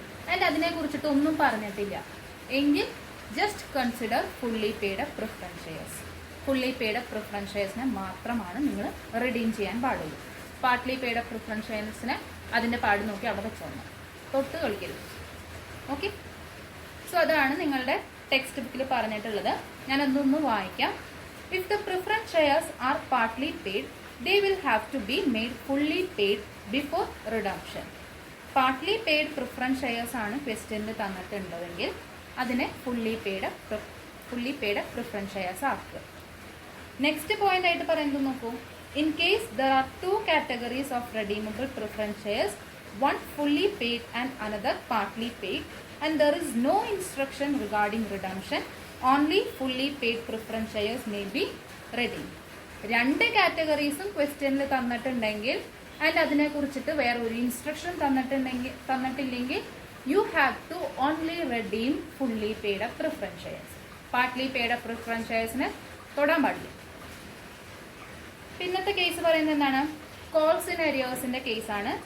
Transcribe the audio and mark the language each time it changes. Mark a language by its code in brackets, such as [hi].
[en] and [ml] അതിനെ കുറിച്ചിട്ട് ഒന്നും പറഞ്ഞിട്ടില്ല എങ്കിൽ [en] Just consider fully paid up preference shares. [ml] Fully paid up preference ഷെയർസിനെ മാത്രമാണ് നിങ്ങൾ റിഡീം ചെയ്യാൻ പാടുള്ളൂ. പാർട്ട്ലി പെയ്ഡ് അപ്പ് പ്രിഫറൻസ് ഷെയർസിനെ അതിൻ്റെ പാട് നോക്കി അവിടെ വെച്ചോണം, തൊട്ട് കളിക്കരുത്. ഓക്കെ, സോ അതാണ് നിങ്ങളുടെ ടെക്സ്റ്റ് ബുക്കിൽ പറഞ്ഞിട്ടുള്ളത്. ഞാൻ അതൊന്ന് വായിക്കാം. [en] If the preference shares are partly paid, they will have to be made fully paid before redemption. [ml] Partly paid preference shares ആണ് ക്വസ്റ്റ്യനിൽ തന്നിട്ടുള്ളതെങ്കിൽ അതിനെ fully paid up preference shares ആക്കുക. നെക്സ്റ്റ് പോയിന്റ് ആയിട്ട് പറയുന്നത് നോക്കൂ. [en] In case there are 2 categories of redeemable preference shares, one fully paid and another partly paid, and there is no instruction regarding redemption, only fully paid preference shares may be redeemed. [ml] 2 കാറ്റഗറീസും ക്വസ്റ്റ്യനിൽ തന്നിട്ടുണ്ടെങ്കിൽ and അതിനെ കുറിച്ചിട്ട് വേറെ ഒരു instruction തന്നിട്ടില്ലെങ്കിൽ [en] You have to only redeem fully paid up preference shares. [ml] Partly paid up preference ഷെയർസിന് തൊടാൻ പാടില്ല. പിന്നത്തെ case പറയുന്നത് എന്താണ്, കോൾസ് ഇൻ എരിയേഴ്സിന്റെ കേസാണ്.